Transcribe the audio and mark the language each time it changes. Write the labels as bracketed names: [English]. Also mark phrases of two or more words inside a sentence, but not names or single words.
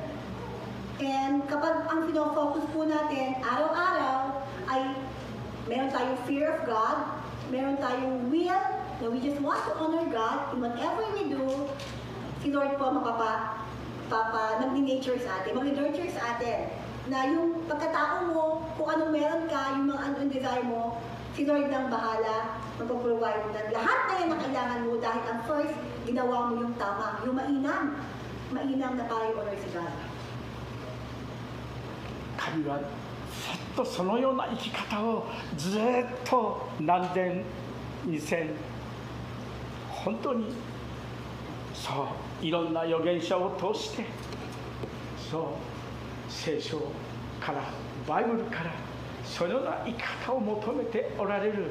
[English] And [Filipino] kapag ang pinofocus po natin araw-araw ay meron tayong [English] fear of God, [Filipino] meron tayong [English] will na we just want to honor God in whatever we do, [Filipino] si Lord po nag-nature sa atin, mag-nurture sa atin. Na yung pagkatao mo, kung anong meron ka, yung mga anong desire mo, si Lord nang bahala, magpaprovide mo na lahat na yan na kailangan mo dahil ang first, ginawa mo yung tama, yung mainam na para i-honor si God. [Japanese] 神はずっとそのような生き方をずっと何千二千本当にそういろんな預言者を通してそう聖書からバイブルからそのような生き方を求めておられる。